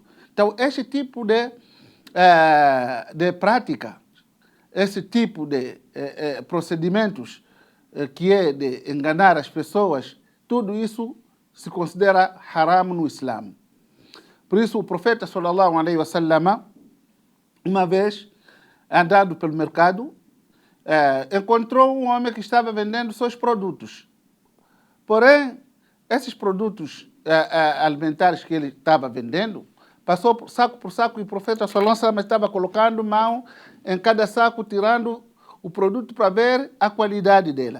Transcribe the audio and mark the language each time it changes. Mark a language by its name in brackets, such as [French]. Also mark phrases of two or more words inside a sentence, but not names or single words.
[Portuguese] Então, este tipo de prática, esse tipo de procedimentos que é de enganar as pessoas, tudo isso se considera haram no Islã. Por isso o profeta [Arabic] صلى الله عليه وسلم [Portuguese] uma vez, andando pelo mercado, encontrou um homem que estava vendendo seus produtos. Porém, esses produtos alimentares que ele estava vendendo, passou por saco e o profeta [Arabic] صلى الله عليه وسلم [Portuguese] estava colocando mão em cada saco, tirando o produto para ver a qualidade dela.